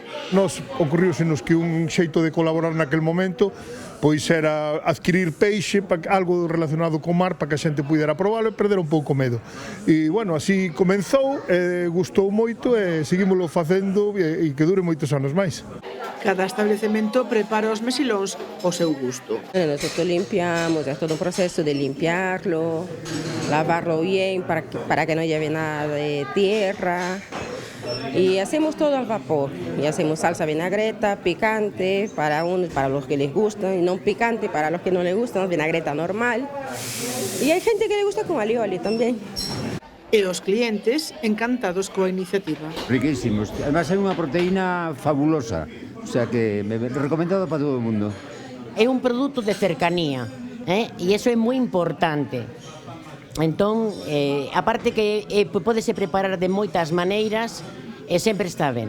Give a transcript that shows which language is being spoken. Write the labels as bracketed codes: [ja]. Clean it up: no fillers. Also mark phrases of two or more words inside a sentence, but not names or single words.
[gl] Nos ocurriusenos que un xeito de colaborar naquel momento pois era adquirir peixe, algo relacionado co mar, para que a xente pudera probalo e perder un pouco medo. E, bueno, así comenzou, gustou moito e seguímoslo facendo e que dure moitos anos máis. Cada establecemento prepara os mexilóns ao seu gusto. [es] Nosotros limpiamos, es todo un proceso de limpiarlo, lavarlo bien para que no lleve nada de tierra. Y hacemos todo al vapor, y hacemos salsa vinagreta, picante para los que les gusta, y no picante para los que no les gusta, vinagreta normal. Y hay gente que le gusta con alioli también. [gl] E os clientes encantados coa iniciativa. Riquísimos, además hai unha proteína fabulosa, [es] o sea [gl] que recomendado para todo o mundo. É un produto de cercanía, e iso é moi importante. Entón, aparte que pódese preparar de moitas maneiras e sempre está ben.